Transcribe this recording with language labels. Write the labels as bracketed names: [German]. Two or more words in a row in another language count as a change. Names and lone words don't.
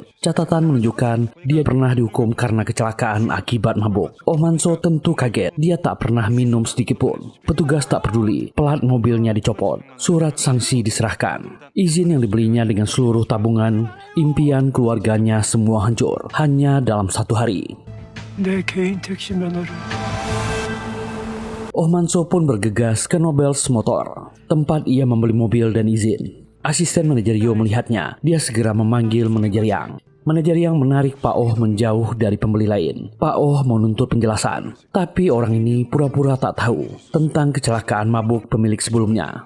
[Indonesian] Catatan menunjukkan dia pernah dihukum karena kecelakaan akibat mabuk. Oh Manso tentu kaget. Dia tak pernah minum sedikit pun. Petugas tak peduli. Plat mobilnya dicopot. Surat sanksi diserahkan. Izin yang dibelinya dengan seluruh tabungan. Impian keluarganya semua hancur. Hanya dalam 1 hari. [Korean] 내 개인 택시 면허를 [Indonesian] Oh Manso pun bergegas ke Nobels Motor, tempat ia membeli mobil dan izin. Asisten manajer Yo melihatnya, dia segera memanggil manajer Yang. Manajer Yang menarik Pak Oh menjauh dari pembeli lain. Pak Oh menuntut penjelasan, tapi orang ini pura-pura tak tahu tentang kecelakaan mabuk pemilik sebelumnya.